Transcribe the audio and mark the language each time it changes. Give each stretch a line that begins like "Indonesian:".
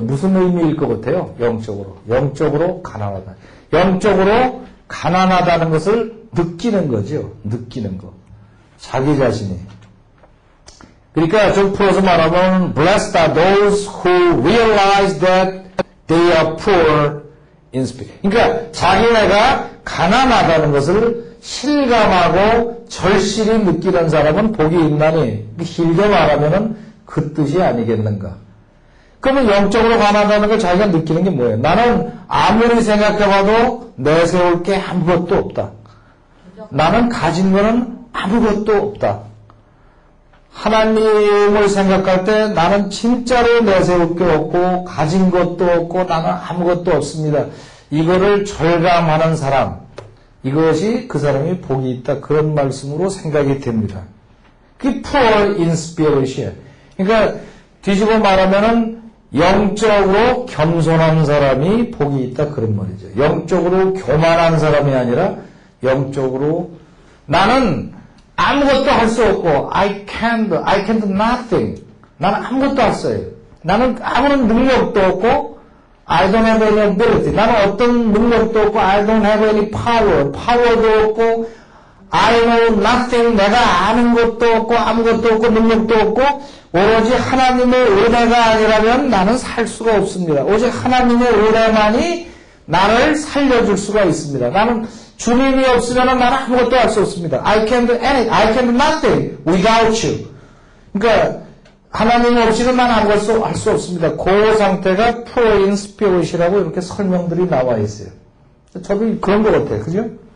Korean: 무슨 의미일 것 같아요? 영적으로 가난하다. 영적으로 가난하다는 것을 느끼는 거죠. 느끼는 거. 자기 자신이. 그러니까 좀 풀어서 말하면
English: blessed are those who realize that they are poor in spirit.
Korean: 그러니까 자기네가 가난하다는 것을 실감하고 절실히 느끼는 사람은 복이 있나니 길게 말하면은 그 뜻이 아니겠는가. 그러면 영적으로 가난하다는 걸 자기가 느끼는 게 뭐예요? 나는 아무리 생각해봐도 내세울 게 아무것도 없다. 나는 가진 거는 아무것도 없다. 하나님을 생각할 때 나는 진짜로 내세울 게 없고 가진 것도 없고 나는 아무것도 없습니다. 이거를 절감하는 사람, 이것이 그 사람이 복이 있다. 그런 말씀으로 생각이 됩니다. 그게
English: poor in spirit
Korean: 이에요. 그러니까 뒤집어 말하면은 영적으로 겸손한 사람이 복이 있다. 그런 말이죠. 영적으로 교만한 사람이 아니라 영적으로 나는 아무것도 할 수 없고
English: I can do nothing.
Korean: 나는 아무것도 할 수 없어요. 나는 아무런 능력도 없고
English: I don't have any ability.
Korean: 나는 어떤 능력도 없고
English: I don't have any power
Korean: 도 없고
English: I know nothing.
Korean: 내가 아는 것도 없고 아무것도 없고 능력도 없고 오로지 하나님의 은혜가 아니라면 나는 살 수가 없습니다. 오직 하나님의 은혜만이 나를 살려줄 수가 있습니다. 나는 주님이 없으면 나는 아무것도 할 수 없습니다.
English: I can do anything. I can do nothing without you.
Korean: 그러니까 하나님 없이는 난 아무것도 할 수 없습니다. 그 상태가
English: poor in spirit
Korean: 이라고 이렇게 설명들이 나와 있어요. 저도 그런 것 같아요. 그죠?